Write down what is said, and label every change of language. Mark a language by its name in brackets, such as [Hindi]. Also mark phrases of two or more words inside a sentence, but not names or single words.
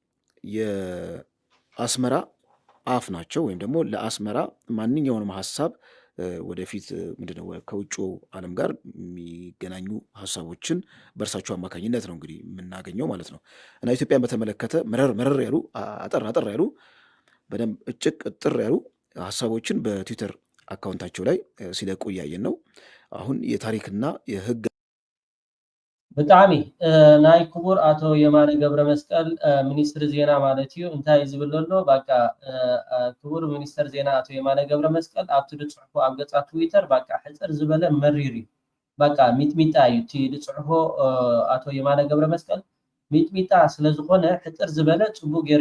[Amharic] የአስመራ አፍ ናቸው፣ ወይም ደግሞ ለአስመራ ማንኛውንም ሀሳብ ወደፊት ምንድነው ከውጭ ዓለም ጋር የሚገናኙ ሀሳቦችን በእርሳቸው አማካኝነት ነው እንግዲህ የምናገኘው ማለት ነው። እና ኢትዮጵያን በተመለከተ መረር ያሉ አጠር ያሉ በደንብ እጭቅ ጥር ያሉ ሀሳቦችን በትዊተር አካውንታቸው ላይ ሲለቁ እያየን ነው። አሁን የታሪክና የህግ [Tigrinya] ብጣዕሚ ናይ ክቡር አቶ የማነ ገብረ መስቀል ሚኒስትር ዜና ማለት እዩ እንታይ ዝብል ኣሎ በቃ ክቡር ሚኒስትር ዜና አቶ የማነ ገብረ መስቀል ኣብቲ ዝፅሕፎ ኣብ ገጻ ትዊተር በቃ ሕፅር ዝበለ መሪር እዩ። በቃ ሚጥሚጣ እዩ እቲ ዝፅሕፎ አቶ የማነ ገብረ መስቀል ሚጥሚጣ ስለዝኾነ ሕፅር ዝበለ ፅቡቅ ገይሩ